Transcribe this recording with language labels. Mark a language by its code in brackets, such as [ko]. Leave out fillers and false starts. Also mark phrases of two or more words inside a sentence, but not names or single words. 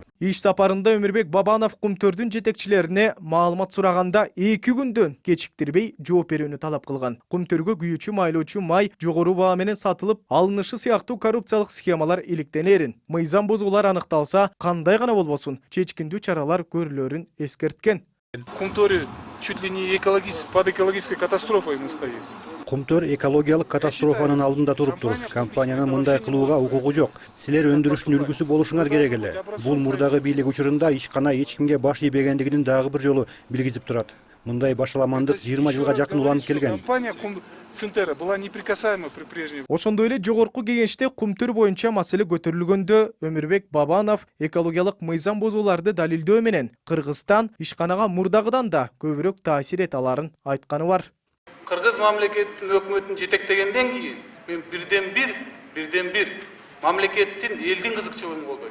[ky] Иш сапарында Өмүрбек Бабанов Кумтөрдүн жетекчилерине маалымат сураганда 2 күндөн кечиктирбей жооп берүүнү талап кылган. Кумтөргө күйүүчү майлоочу май жогору баа менен сатылып, алынышы сыяктуу коррупциялык схемалар иликтенерин, мыйзам бузуулар аныкталса, кандай гана болбосун, чечкиндүү чаралар көрүлөрүн эскерткен. [ru] Кумтөр чуть ли не под экологической катастрофой мы стоим. [ky] Кумтөр экологиялык катастрофанын алдында туруптур. Компаниянын мындай кылууга укугу жок. Силер өндүрүштүн үлгүсү болушуңар керек эле. Бул мурдагы бийлик учурунда ишкана эч кимге баш ийбегендигинин дагы бир жолу билгизип турат. Мындай башаламандык 20 жылга жакын уланып келген. [ru] Компания Центера была неприкасаема при прежней. [ky] Ошондой эле жогорку кеңеште Кумтөр боюнча маселе көтөрүлгөндө Өмүрбек Бабанов экологиялык мыйзам бузууларды далилдөө менен Кыргызстан ишканага мурдагыдан да көбүрөөк таасир эте аларын айтканы бар. Кыргыз мамлекеттин өкмөтүн жетектегенден кийин мен бирден бир мамлекеттин элдин кызыкчылыгын колдойм.